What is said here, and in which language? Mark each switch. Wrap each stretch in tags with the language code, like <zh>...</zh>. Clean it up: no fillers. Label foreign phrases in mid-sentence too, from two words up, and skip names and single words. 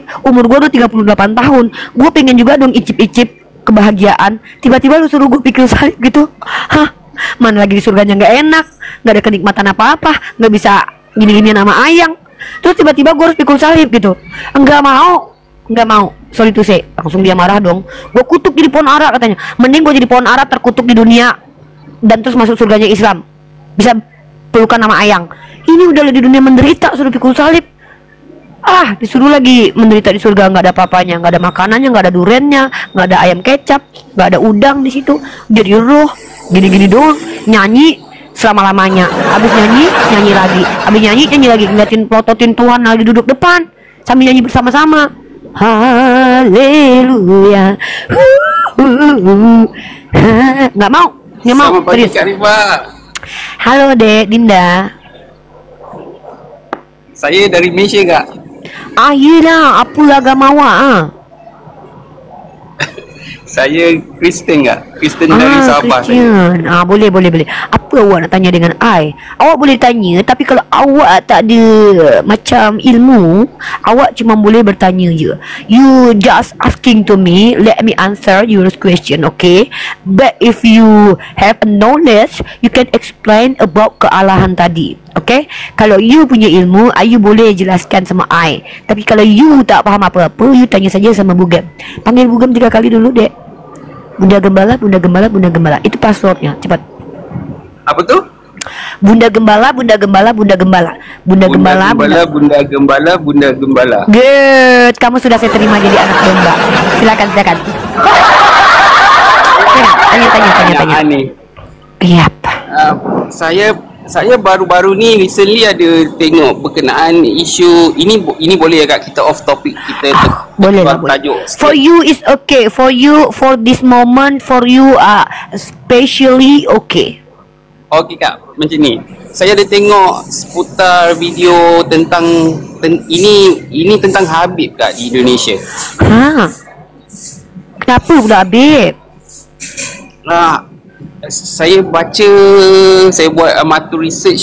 <id>Umur gue udah 38 tahun. Gue pengen juga dong icip-icip kebahagiaan. Tiba-tiba lu suruh gue pikul salib gitu. Mana lagi di surganya nggak enak, nggak ada kenikmatan apa-apa, nggak bisa gini-gini nama ayang. Terus tiba-tiba gue harus pikul salib gitu. Nggak mau.</id> <en>Sorry to say.</en> <id>Langsung dia marah dong. Gue kutuk jadi pohon ara katanya. Mending gue jadi pohon ara terkutuk di dunia dan terus masuk surganya Islam. Bisa pelukan nama ayang. Ini udah di dunia menderita suruh pikul salib. Disuruh lagi menderita di surga, nggak ada apa-apanya, nggak ada makanannya, nggak ada durennya, nggak ada ayam kecap, nggak ada udang di situ. Jadi roh gini-gini doang, nyanyi selama-lamanya. Habis nyanyi lagi. Habis nyanyi lagi, ngeliatin pelototin Tuhan lagi duduk depan sambil nyanyi bersama-sama. Haleluya. Nggak mau. Selamat pagi Kak Rifa. Halo Dek Dinda.</id> <ms>Saya dari Malaysia Kak. Yelah, apa agama awak? Saya Kristen Kak. Kristen dari Sabah Christian. saya. Boleh. Apa awak nak tanya dengan I? Awak boleh tanya, tapi kalau awak tak ada macam ilmu, awak cuma boleh bertanya je.</ms> <en>You just asking to me, let me answer your question, okay? But if you have a knowledge, you can explain about</en> <ms>kealahan tadi.</ms> <en>Okay?</en> <ms>Kalau you punya ilmu, you boleh jelaskan sama I. Tapi kalau you tak faham apa-apa, you tanya saja sama Bugam.</ms> <id>Panggil Bugam 3 kali dulu, Dek. Bunda Gembala. Itu passwordnya. Cepat. Apa tuh? Bunda Gembala. Good. Kamu sudah saya terima jadi anak domba. Silakan. Tanya. Iya.</id> <ms>Saya baru-baru ni recently ada tengok berkenaan isu ini boleh ya Kak, kita</ms> <en>off topic,</en> <ms>kita boleh lah.</ms> <en>For you is okay. For this moment, for you especially okay.</en> <ms>Okey Kak, macam ni. Saya ada tengok seputar video tentang ini tentang Habib Kak di Indonesia. Kenapa pula Habib? Saya buat amatur research.</ms>